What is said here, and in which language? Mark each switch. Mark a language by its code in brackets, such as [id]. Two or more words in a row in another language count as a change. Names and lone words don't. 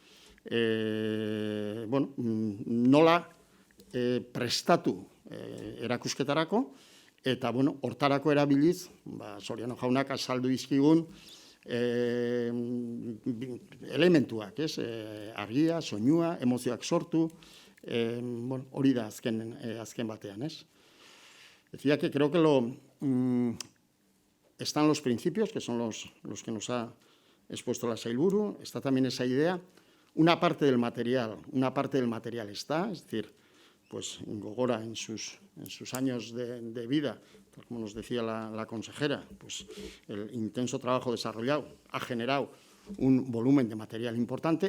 [eu] nola prestatu erakusketarako, eta hortarako erabiliz, Soriano jaunak azaldu izkigun, elementuak, argia, soinua, emozioak sortu, hori da azken batean, ez? [es] Decía que creo que están los principios, que son los que nos ha expuesto la Sailburu, está también esa idea. Una parte del material está, es decir, pues Gogora en sus años de vida, como nos decía la consejera, pues el intenso trabajo desarrollado ha generado un volumen de material importante.